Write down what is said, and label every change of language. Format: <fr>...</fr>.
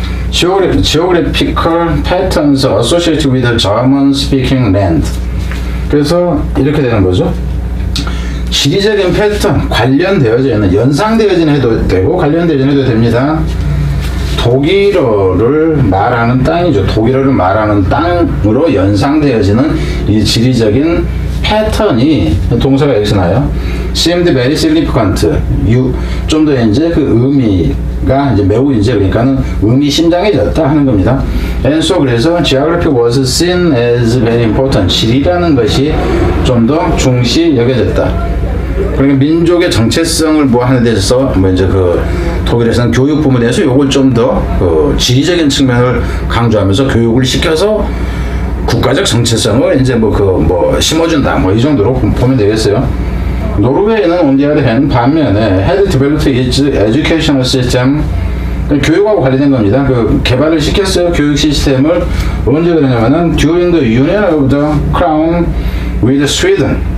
<en>Geographical patterns associated with the German-speaking land.</en> <ko>그래서 이렇게 되는 거죠. 지리적인 패턴, 관련되어져 있는, 연상되어진 해도 되고 관련되어진 해도 됩니다. 독일어를 말하는 땅이죠. 독일어를 말하는 땅으로 연상되어지는 이 지리적인 패턴이 동사가 여기서 나요.</ko> <en>seemed very significant.</en> <ko>좀 더 이제 그 의미가 이제 매우 이제 그러니까는 의미심장해졌다 하는 겁니다.</ko> <en>And so</en> <ko>그래서</ko> <en>geography was seen as very important.</en> <ko>지리라는 것이 좀 더 중시 여겨졌다. 그러니까 민족의 정체성을 뭐 하는 데서 뭐 이제 그 독일에서는 교육 부문에서 요걸 좀 더 그 지리적인 측면을 강조하면서 교육을 시켜서 국가적 정체성을 이제 뭐 심어준다 뭐 이 정도로 보면 되겠어요. 노르웨이는</ko> <en>on the other hand</en> <ko>반면에</ko> <en>had developed its educational system,</en> <ko>교육하고 관련된 겁니다. 그 개발을 시켰어요. 교육 시스템을 언제 그러냐면은</ko> <en>during the union of the crown with Sweden.</en>